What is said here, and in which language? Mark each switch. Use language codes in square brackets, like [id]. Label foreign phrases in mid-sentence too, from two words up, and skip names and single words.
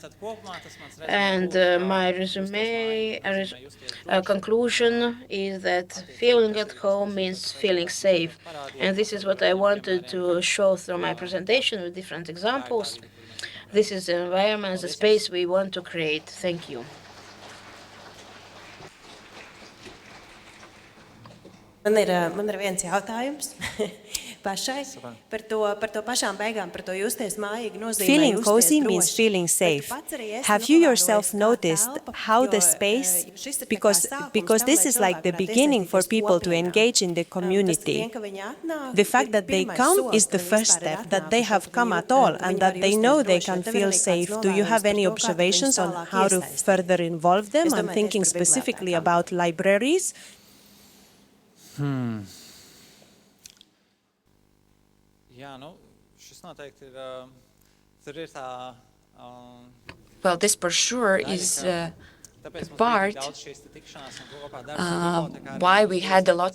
[en] And my resume conclusion is that feeling at home means feeling safe. And this is what I wanted to show through my presentation with different examples. This is the environment, the space we want to create. Thank you. [lv] Man ir viens jautājums pašai par to pašām beigām, par to justies mājīgi nozīmē [en] Feeling cozy [lv] justies [en] means [lv] droši. [en] feeling safe. [lv] Bet pats arī es [en] Have you [lv] novēroju [en] yourself [lv] tā [en] noticed [lv] telpa, [en] how [lv] jo, [en] the space, [lv] šis ir tā kā [en] because [lv] sākums tam, [en] this [lv] lai [en] is like the [lv] cilvēki varētu [en] beginning for [lv] iesaistīties [en] people to [lv] kopienā. [en] engage in the [lv] Tas [en] community. [lv] vien, ka viņi atnāk, [en] The fact [lv] ir [en] that they [lv] pirmais [en] come [lv] solis, [en] is the [lv] ka viņi [en] first [lv] vispār ir [en] step, that they [lv] atnākuši, [en] have [lv] un [en] come [lv] viņi [en] at all, [lv] viņi [en] and [lv] var [en] that they [lv] justies [en] know they [lv] droši. [en] can [lv] Tev ir [en] feel [lv] arī kāds [en] safe. Do you have [lv] novērojums [en] any [lv] par to, kā tu viņus [en] observations on [lv] tālāk [en] how to [lv] iesaisti? [en] further involve them? [lv] Es [en] I'm [lv] domāju [en] thinking [lv] tieši par [en] specifically [lv] bibliotēkām. [en] about libraries. Well, this for sure is the part why we had a lot